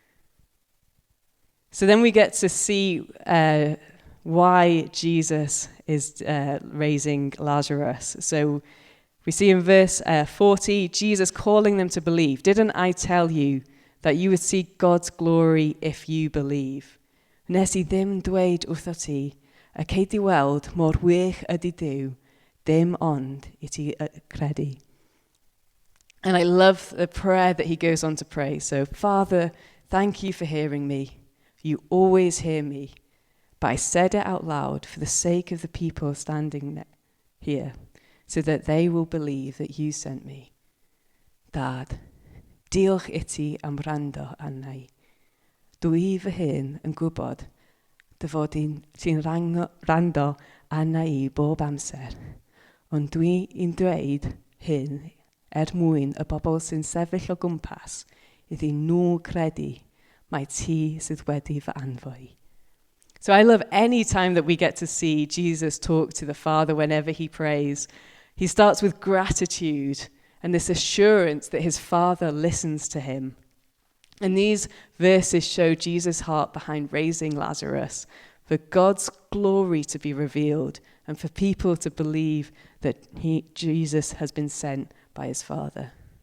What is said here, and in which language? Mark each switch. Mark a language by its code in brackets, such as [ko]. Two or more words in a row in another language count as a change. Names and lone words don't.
[en] So then we get to see why Jesus is raising Lazarus. So we see in verse 40, Jesus calling them to believe. Didn't I tell you that you would see God's glory if you believe? [cy] Nes I ddim dweud wrtho ti, y cei di weld mor wych ydy Duw, dim ond I ti credu. [en] And I love the prayer that he goes on to pray. So, Father, thank you for hearing me. You always hear me. But I said it out loud for the sake of the people standing here, so that they will believe that you sent me. [cy] Dad, diolch I ti am rando arna. Dwi fy hun yn gwybod dy fod ti'n rando arna I bob amser, ond dwi'n dweud hyn mwyn y bobl sy'n sefyll o gwmpas iddyn nhw credu mai ti sydd wedi fy anfoi. [en] So I love any time that we get to see Jesus talk to the Father whenever he prays. He starts with gratitude and this assurance that his Father listens to him. And these verses show Jesus' heart behind raising Lazarus, for God's glory to be revealed and for people to believe that Jesus has been sent by his Father.